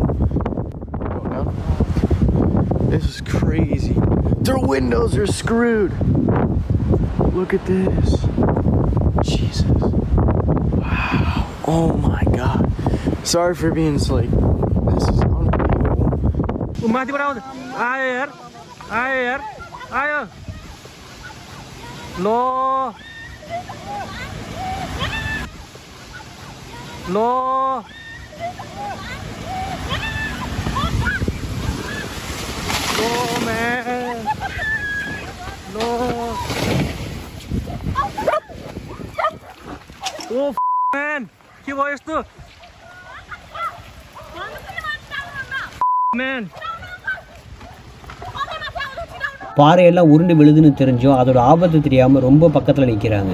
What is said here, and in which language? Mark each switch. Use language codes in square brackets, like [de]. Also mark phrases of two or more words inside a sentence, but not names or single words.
[en] Go down. This is crazy. Their windows are screwed. Look at this. Jesus. Wow. Oh my God. Sorry for being like, this is unbelievable. [id] Mati berapa? Air. Ayo. [en] No. No. No, man. No. Oh, man. [pt] Que foi isso? [en] Man. [ta] பாறையெல்லாம் உருண்டு விழுதுன்னு தெரிஞ்சோம் அதோட ஆபத்து தெரியாமல் ரொம்ப பக்கத்தில் நிற்கிறாங்க.